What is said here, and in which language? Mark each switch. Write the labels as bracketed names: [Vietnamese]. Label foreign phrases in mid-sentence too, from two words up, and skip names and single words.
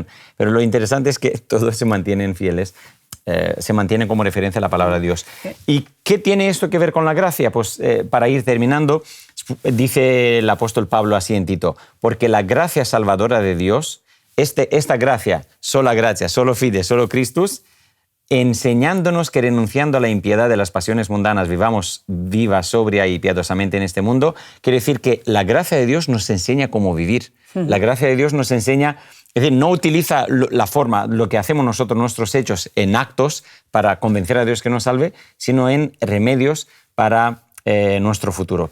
[Spanish] Pero lo interesante es que todos se mantienen fieles, se mantienen como referencia a la palabra de Dios. ¿Y qué tiene esto que ver con la gracia? Pues para ir terminando, dice el apóstol Pablo así en Tito, porque la gracia salvadora de Dios, esta gracia, sola gracia, [Latin] solo fide, solo Christus, [Spanish] enseñándonos que renunciando a la impiedad de las pasiones mundanas vivamos viva, sobria y piadosamente en este mundo, quiere decir que la gracia de Dios nos enseña cómo vivir. La gracia de Dios nos enseña, es decir, no utiliza la forma, lo que hacemos nosotros, nuestros hechos, en actos para convencer a Dios que nos salve, sino en remedios para nuestro futuro.